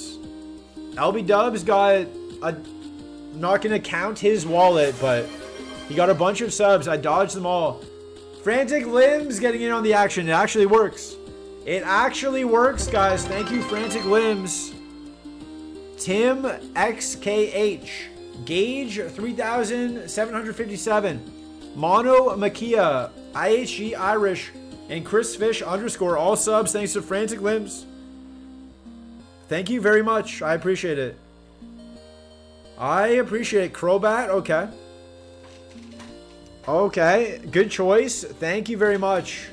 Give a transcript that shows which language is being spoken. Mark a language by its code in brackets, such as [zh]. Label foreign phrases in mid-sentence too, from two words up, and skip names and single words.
[en] LB Dubs got a... I'm not going to count his wallet, but he got a bunch of subs. I dodged them all. Frantic Limbs getting in on the action. It actually works. It actually works, guys. Thank you, Frantic Limbs. Tim XKH. Gage 3757. Mono Makia. IHG Irish. And Chris Fish _ all subs thanks to Frantic Limbs. Thank you very much. I appreciate it. I appreciate it. Crobat. Okay. Okay. Good choice. Thank you very much.